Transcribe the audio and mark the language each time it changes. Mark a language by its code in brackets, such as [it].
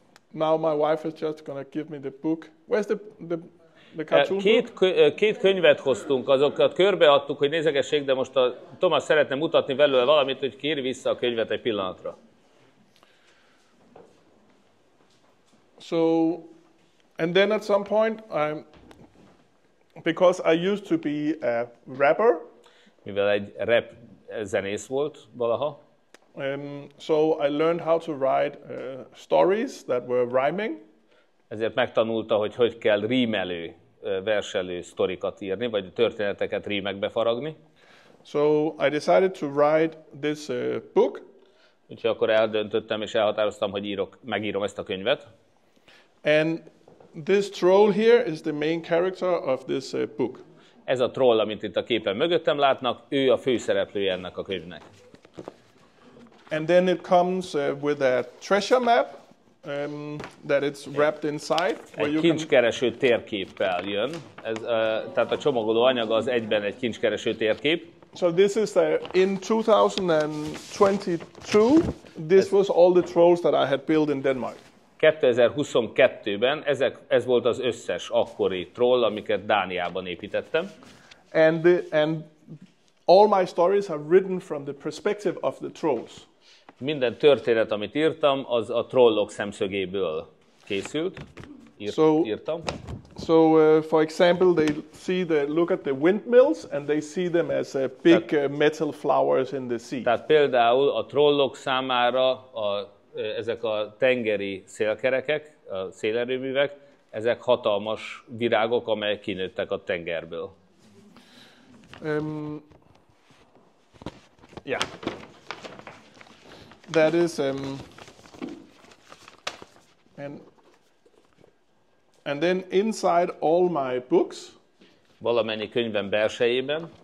[en] Now my wife is just gonna give me the book. Where's the cartoon book? [hu] Két könyvet hoztunk, azokat körbeadtuk, hogy nézegessék, de most a Thomas szeretne mutatni belőle valamit, hogy kéri vissza a könyvet egy pillanatra. [en] So, and then at some point, because I used to be a rapper, [hu] mivel egy rap zenész volt valaha, [en] so I learned how to write stories that were rhyming. [hu] Ezért megtanulta, hogy kell rímelő, verselő sztorikat írni, vagy történeteket rímekbe faragni. [en] So I decided to write this book. [hu] Úgyhogy akkor eldöntöttem és elhatároztam, hogy megírom ezt a könyvet. [en] And this troll here is the main character of this book. [hu] Ez a troll, amit itt a képen mögöttem látnak, ő a főszereplője ennek a könyvnek. [en] And then it comes with a treasure map that it's wrapped inside. [hu] Egy kincskereső térképpel jön. Tehát a csomagoló anyag az egyben egy kincskereső térkép. [en] So this is in 2022. This was all the trolls that I had built in Denmark. [hu] 2022-ben ez volt az összes akkori troll, amiket Dániában építettem. [en] And all my stories are written from the perspective of the trolls. [hu] Minden történet, amit írtam, az a trollok szemszögéből készült. Írtam. [en] So, for example, they look at the windmills and they see them as big metal flowers in the sea. [hu] Tehát például a trollok számára ezek a tengeri szélkerekek, a szélerőművek, ezek hatalmas virágok, amelyek kinőttek a tengerből. [en] Yeah. that is, and then inside all my books, [hu] valamennyi könyvem belsejében,